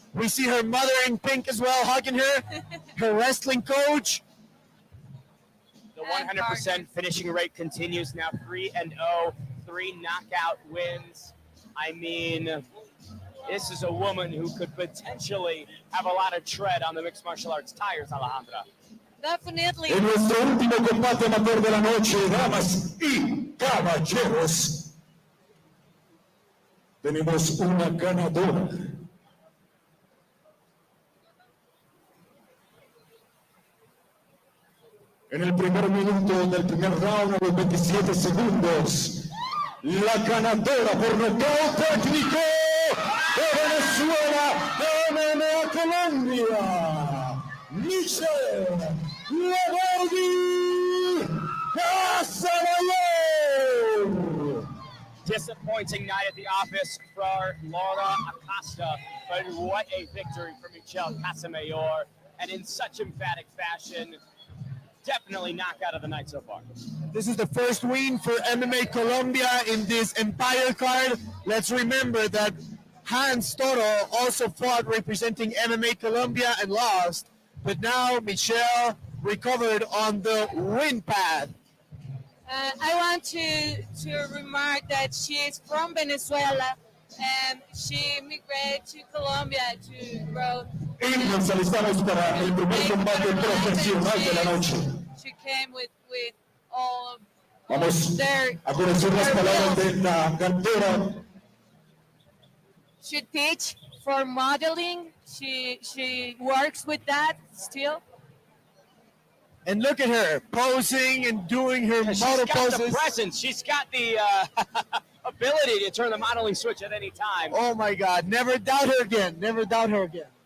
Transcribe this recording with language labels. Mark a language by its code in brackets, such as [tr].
[en] We see her mother in pink as well, hugging her, her wrestling coach. The 100% finishing rate continues now, 3-0, 3 knockout wins. I mean, this is a woman who could potentially have a lot of tread on the mixed martial arts tires, Alejandra. Definitely. [es] En nuestro último combate amateur de la noche, damas y caballeros, tenemos una ganadora. En el primer minuto del primer round, a los 27 segundos, la ganadora por nocaut técnico de Venezuela, de MMA Colombia, Michelle Casamayor. [en] Disappointing night at the office for Lara Acosta, but what a victory for Michelle Casamayor, and in such emphatic fashion. Definitely knockout of the night so far. This is the first win for MMA Colombia in this Empire card. Let's remember that Hans Toro also fought representing MMA Colombia and lost, but now Michelle recovered on the win path. I want to remark that she is from Venezuela, and she immigrated to Colombia to grow. [es] Y nos alistamos para el primer combate profesional de la noche. [en] She came with all [es] Vamos [en] their [es] a conocer las palabras de la cantora. [en] She teach for modeling. She works with that still. And look at her posing and doing her model poses. She's got the presence. She's got the ability to turn the modeling switch at any time. Oh my God! Never doubt her again. Never doubt her again.